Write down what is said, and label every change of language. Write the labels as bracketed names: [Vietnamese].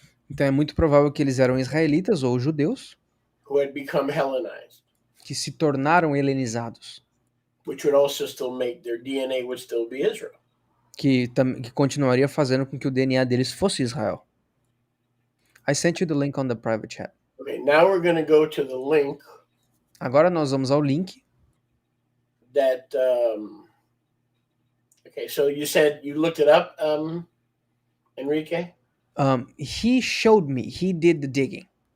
[Portuguese] Então é muito provável que eles eram israelitas ou judeus [English] who had become Hellenized, [Portuguese] que se tornaram helenizados, [English] which would also still make their DNA would still be Israel. [Portuguese] que continuaria fazendo com que o DNA deles fosse Israel. [English] I sent you the link on the private chat. Okay, now we're going to go to the link [Portuguese] Agora nós vamos ao link. [English] That okay, so you said you looked it up, Enrique? He showed me. He did the digging.